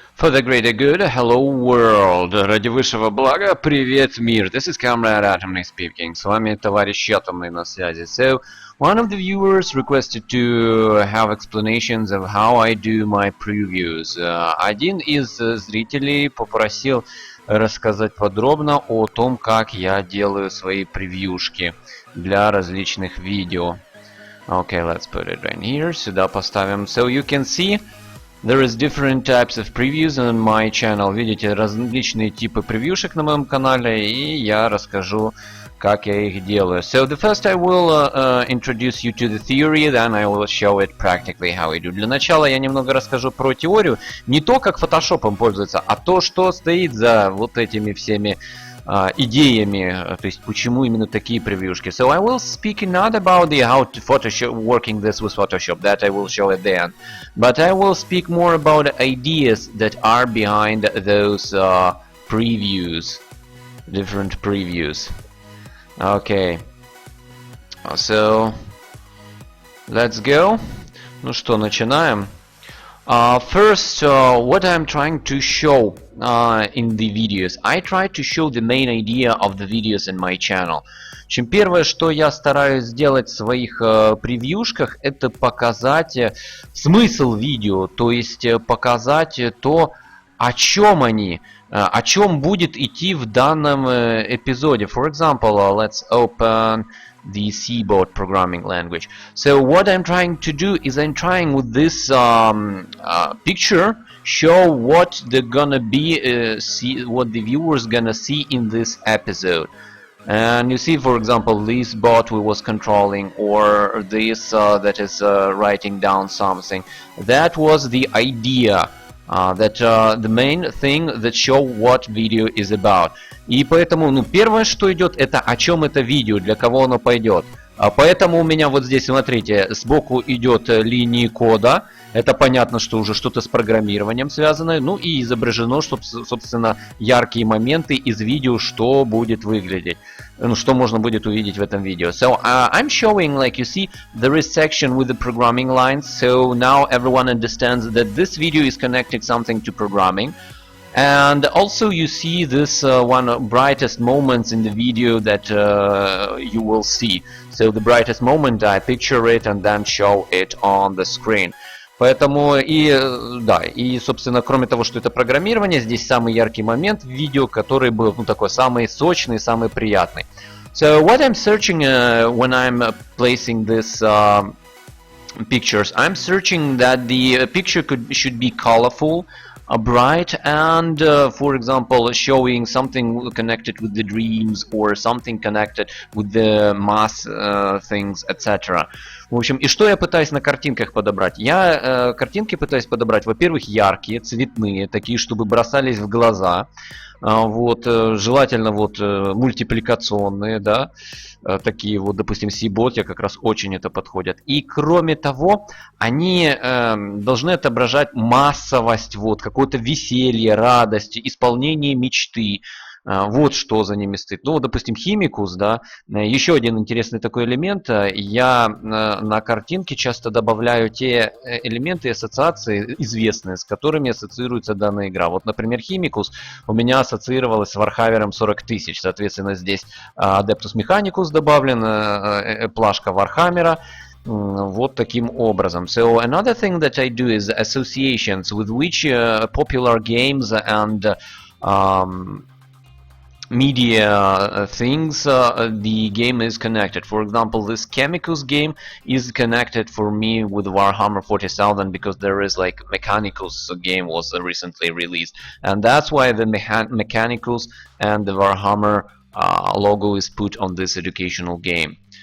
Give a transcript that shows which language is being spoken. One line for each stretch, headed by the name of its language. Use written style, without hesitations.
English: For the greater good, hello world.
Russian: Ради высшего блага, привет мир.
English: This is Comrade Атомный speaking.
Russian: С вами товарищ Атомный на связи.
English: So, one of the viewers requested to have explanations of how I do my previews.
Russian: Один из зрителей попросил рассказать подробно о том, как я делаю свои превьюшки для различных видео.
English: Okay, let's put it right here.
Russian: Сюда поставим.
English: So you can see there is different types of previews on my channel.
Russian: Видите, различные типы превьюшек на моем канале, и я расскажу, как я их делаю.
English: So the first I will introduce you to the theory, then I will show it practically how I do.
Russian: Для начала я немного расскажу про теорию, не то, как фотошопом пользоваться, а то, что стоит за вот этими всеми идеями, то есть почему именно такие превьюшки.
English: So I will speak not about the how to Photoshop, working this with Photoshop, that I will show at the end, but I will speak more about ideas that are behind those previews, different previews. Okay, so let's go.
Russian: Ну что, начинаем.
English: First, what I'm trying to show in the videos, I try to show the main idea of the videos in my channel.
Russian: Чем первое, что я стараюсь сделать в своих превьюшках, это показать смысл видео, то есть показать то, о чем они, о чем будет идти в данном эпизоде.
English: For example, let's open the C-board programming language. So what I'm trying to do is I'm trying with this picture show what they're gonna be what the viewers gonna see in this episode. And you see, for example, this bot we was controlling, or this that is writing down something. That was the idea. The main thing that show what video is about.
Russian: И поэтому, первое, что идет, это о чем это видео, для кого оно пойдет. Поэтому у меня вот здесь, смотрите, сбоку идет линии кода. Это понятно, что уже что-то с программированием связано. Ну и изображено, собственно, яркие моменты из видео, что будет выглядеть. Ну, что можно будет увидеть в этом видео.
English: So, I'm showing, like you see, there is section with the programming lines. So now everyone understands that this video is connecting something to programming. And also you see this one of brightest moments in the video that you will see. So the brightest moment, I picture it and then show it on the screen.
Russian: Поэтому и, собственно, кроме того, что это программирование, здесь самый яркий момент в видео, который был, такой самый сочный, самый приятный.
English: So what I'm searching when I'm placing this pictures, I'm searching that the picture should be colorful, bright, and for example showing something connected with the dreams or something connected with the mass things, etc.
Russian: В общем, и что я пытаюсь на картинках подобрать? Я картинки пытаюсь подобрать, во-первых, яркие, цветные, такие, чтобы бросались в глаза. Вот, желательно вот мультипликационные, да, такие вот, допустим, C-бот, как раз очень это подходят. И кроме того, они должны отображать массовость, вот, какое-то веселье, радость, исполнение мечты. Вот что за ними стоит. Ну, допустим, химикус, да. Еще один интересный такой элемент. Я на картинке часто добавляю те элементы и ассоциации известные, с которыми ассоциируется данная игра. Вот, например, химикус у меня ассоциировалась с Вархаммером 40 тысяч. Соответственно, здесь Adeptus Mechanicus добавлен, плашка Вархаммера. Вот таким образом.
English: So another thing that I do is associations with which popular games and media things the game is connected. For example, this Chemicals game is connected for me with Warhammer 40,000 because there is like Mechanicals game was recently released, and that's why the Mechanicals and the Warhammer logo is put on this educational game.